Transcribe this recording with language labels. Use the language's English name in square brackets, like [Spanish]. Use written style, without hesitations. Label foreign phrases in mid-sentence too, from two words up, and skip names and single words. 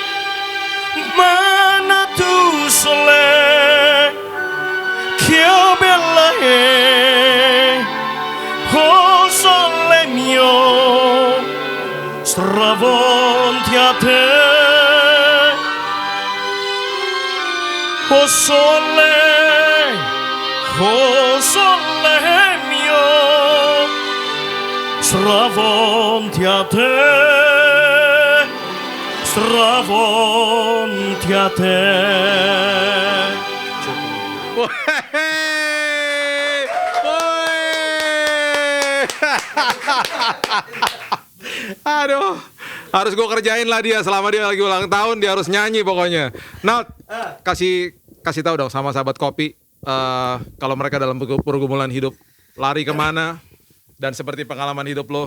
[Italian] ma tu sole, che bella è, oh sole mio, stravolti a te, oh sole mio, stravolti a te, stravolti a te. [Indonesian] Aduh, harus gue kerjain lah dia selama dia lagi ulang tahun, dia harus nyanyi pokoknya. Nah, kasih tahu dong sama sahabat kopi, kalau mereka dalam pergumulan hidup, lari kemana, dan seperti pengalaman hidup lo,